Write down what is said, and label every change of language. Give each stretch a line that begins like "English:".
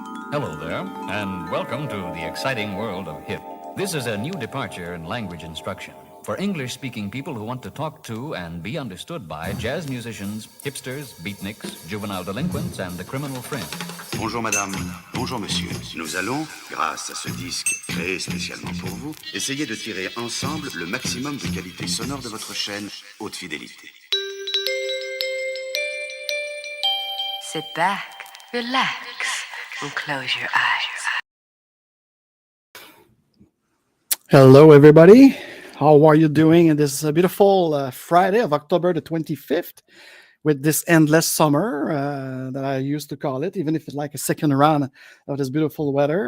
English: Hello there, and welcome to the exciting world of hip. This is a new departure in language instruction for English-speaking people who want to talk to and be understood by jazz musicians, hipsters, beatniks, juvenile delinquents, and the criminal fringe.
French: Bonjour madame, bonjour monsieur. Nous allons, grâce à ce disque créé spécialement pour vous, essayer de tirer ensemble le maximum de qualité sonore de votre chaîne haute fidélité.
English: Sit back, relax, and close your eyes. Hello, everybody. How are you doing in this beautiful Friday of October the 25th with this endless summer that I used to call it, even if it's like a second round of this beautiful weather.